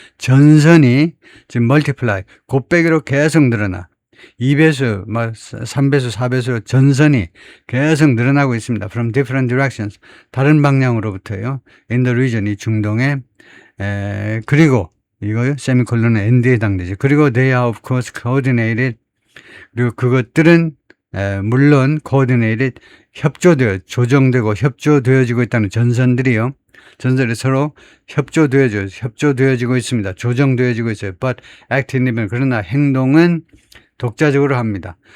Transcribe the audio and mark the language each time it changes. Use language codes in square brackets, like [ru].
[ko] 전선이 지금 multiply, 곱빼기로 계속 늘어나. 2배수, 3배수, 4배수 전선이 계속 늘어나고 있습니다. [en] From different directions. [ko] 다른 방향으로부터요. [en] In the region, [ko] 이 중동에. 그리고 이거요. 세미콜론은 end에 해당되죠. 그리고 [en] they are of course coordinated. [ko] 그리고 그것들은 물론 coordinated, 조정되고 협조되어지고 있다는 전선들이요. 전선이 서로 협조되어지고 있습니다. 조정되어지고 있어요. [en] But active, [ko] 그러나 행동은 독자적으로 합니다.